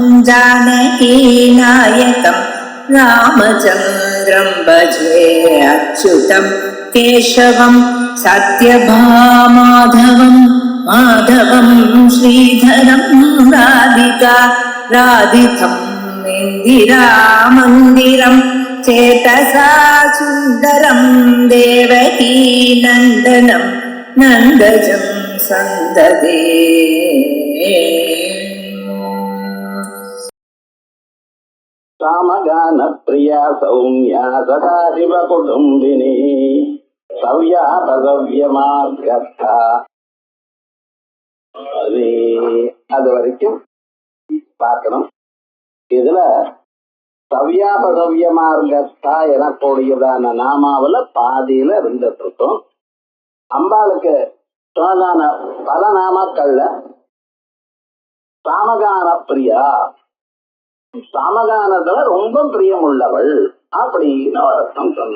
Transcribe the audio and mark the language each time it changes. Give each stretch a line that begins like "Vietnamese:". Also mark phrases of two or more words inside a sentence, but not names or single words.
Sanskrit: जानकीनायकं रामचन्द्रं भजे अच्युतं केशवं सत्यभामाधवं माधवं श्रीधरं राधितं इन्दिरामन्दिरं चेतसा सुन्दरं देवकी नन्दनं नन्दजं सन्ददे। सामगान प्रिया सौम्या सदाशिव कुटुंबिनी सव्यापसव्य मार्गस्था
Tamil: அது வரைக்கும் பார்க்கணும். இதுல
Sanskrit: सव्यापसव्य मार्गस्था
Tamil: எனக்கூடியதான நாமாவில பாதியில இருந்துட்டு இருக்கோம். அம்பாளுக்கு சொன்னதான பல நாமாக்கள்ல
Sanskrit: सामगान प्रिया,
Tamil: சாமகானத்துல ரொம்ப பிரியமுள்ளவள் அப்படின்னு ஒரு அர்த்தம் சொன்ன.